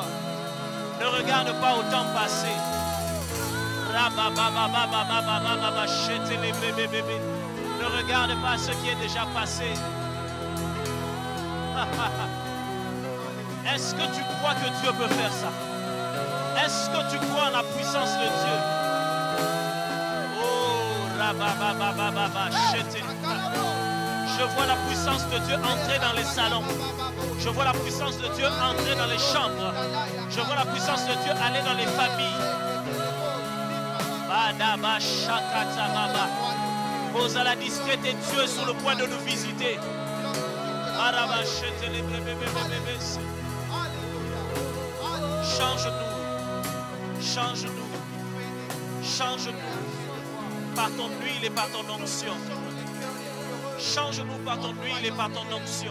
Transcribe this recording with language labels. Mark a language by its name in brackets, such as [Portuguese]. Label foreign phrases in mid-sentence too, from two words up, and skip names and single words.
[French] Ne regarde pas au temps passé. Ne regarde pas ce qui est déjà passé. Est-ce que tu crois que Dieu peut faire ça? Est-ce que tu crois en la puissance de Dieu? Oh, rabababababa, chete. Je vois la puissance de Dieu entrer dans les salons. Je vois la puissance de Dieu entrer dans les chambres. Je vois la puissance de Dieu aller dans les familles. Badaba shakata baba. Pose à la discrète et Dieu est sur le point de nous visiter. Change-nous. Change-nous. Change-nous. Par ton huile et par ton onction. Change-nous par ton huile et par ton onction.